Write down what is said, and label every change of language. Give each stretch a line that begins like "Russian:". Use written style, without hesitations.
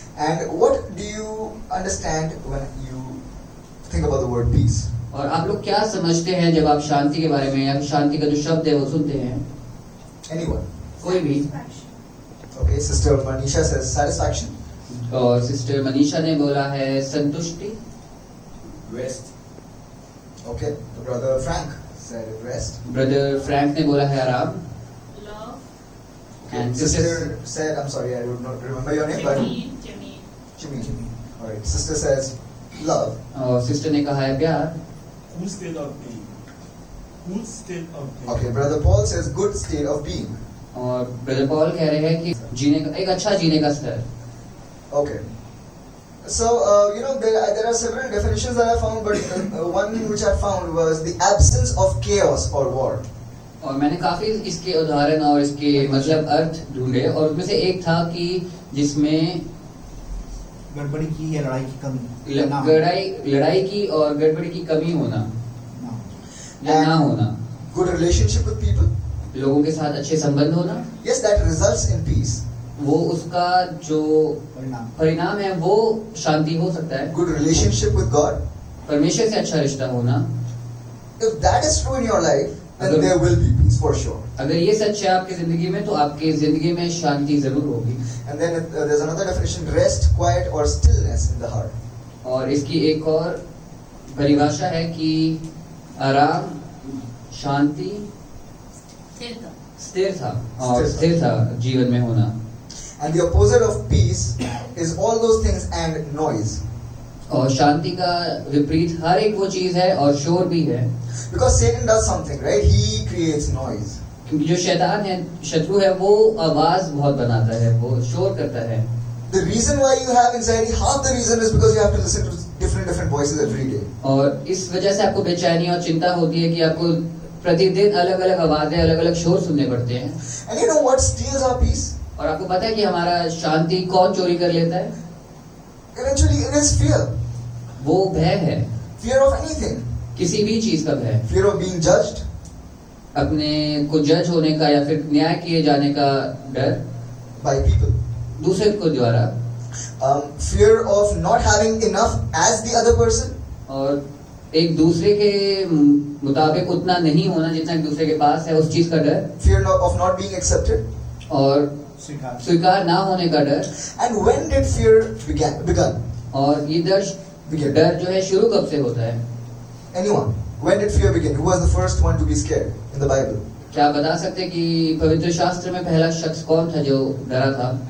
English: And what do you understand when you think about the word peace?
Hindi: और आप लोग क्या समझते हैं जब आप शांति के बारे में या शांति का जो शब्द है वो सुनते हैं?
English: Anyone?
Hindi: कोई भी?
English: Okay, Sister Manisha says satisfaction.
Hindi: और सिस्टर मनीषा ने बोला है संतुष्टि।
English: Rest. Okay, the brother Frank said rest.
Hindi: Brother Frank ने बोला है आराम।
English: Okay, And sister said, I'm sorry, I do not remember your name, but Jimmy. All right, sister says love.
Hindi: और सिस्टर ने कहा है प्यार।
English: Good state of being. Good state of being. Okay, brother Paul says good state of being.
Hindi: और brother Paul कह रहे हैं कि जीने का एक अच्छा जीने का स्तर।
English: Okay. So, you know, there are several definitions that I found, but one which I found was the absence of chaos or war.
Hindi: और मैंने काफी इसके उदाहरण और इसके मतलब अर्थ ढूंढे और उसमें से एक था कि जिसमें गड़बड़ी की या लड़ाई की कमी, ना होना। लड़ाई की और गड़बड़ी की कमी होना ना। या ना होना,
English: Good relationship with people.
Hindi: लोगों के साथ अच्छे संबंध होना,
English: Yes, that results in peace.
Hindi: वो उसका जो परिणाम है वो शांति हो सकता है।
English: Good relationship with God.
Hindi: परमेश्वर से अच्छा रिश्ता होना,
English: If that is true in your life, then there will be peace for sure.
Hindi: अगर ये सच है आपकी जिंदगी में तो आपकी जिंदगी में शांति जरूर होगी।
English: And then there's another definition: rest, quiet, or stillness in the heart.
Hindi: और इसकी एक और परिभाषा है कि आराम, शांति, स्थिरता और स्थिरता जीवन में होना।
English: And the opposite of peace is all those things and noise.
Hindi: और शांति का विपरीत हर एक वो चीज है और शोर भी है।
English: Because Satan does something, right? He creates noise.
Hindi: क्योंकि जो शैतान है, शत्रु है, वो आवाज बहुत बनाता है, वो शोर करता है।
English: The reason why you have anxiety, half the reason is because you have to listen to different voices every day.
Hindi: और इस वजह से आपको बेचैनी और चिंता होती है कि आपको प्रतिदिन अलग अलग आवाजें, अलग अलग शोर सुनने पड़ते हैं।
English: And you know what steals our peace?
Hindi: और आपको पता है कि हमारा शांति कौन चोरी कर लेता है?
English: Eventually, it is fear.
Hindi: वो भय है,
English: Fear of anything.
Hindi: किसी भी चीज का भय,
English: Fear of being judged.
Hindi: अपने को जज होने का या फिर न्याय किए जाने का डर
English: By people.
Hindi: दूसरे को द्वारा,
English: Fear of not having enough as the other person.
Hindi: और एक दूसरे के मुताबिक उतना नहीं होना जितना एक दूसरे के पास है, उस चीज का डर,
English: Fear of not being accepted.
Hindi: और स्वीकार ना होने का डर।
English: And when did fear begun?
Hindi: और ये डर जो है शुरू कब से होता है?
English: Anyone? When did fear begin? Who was the first one to be scared in the Bible?
Hindi: क्या आप बता सकते कि पवित्र शास्त्र में पहला शख्स कौन था जो डरा था?